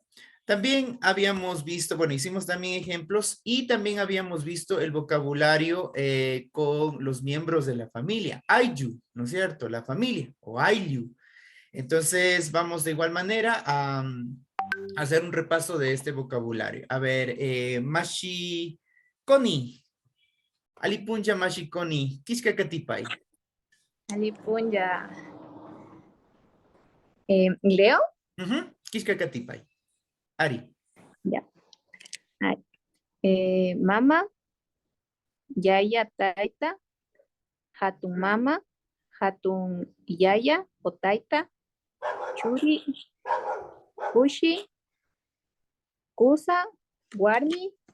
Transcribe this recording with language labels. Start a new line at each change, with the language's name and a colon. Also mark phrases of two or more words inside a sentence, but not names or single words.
Spanish: También habíamos visto, bueno, hicimos también ejemplos, y también habíamos visto el vocabulario con los miembros de la familia. Ayu, ¿no es cierto? La familia, o Ayu. Entonces, vamos de igual manera a hacer un repaso de este vocabulario. A ver,
Quechua: Mashi Koni. Alipunja Mashi Koni. Kishka Katipay. Alipunja. ¿Leo? Kishka Katipay. Ari.
Spanish: Ya.
Quechua: Mama, yaya, taita, hatun mama, hatun yaya o taita, churi, kushi, kusa, warmi,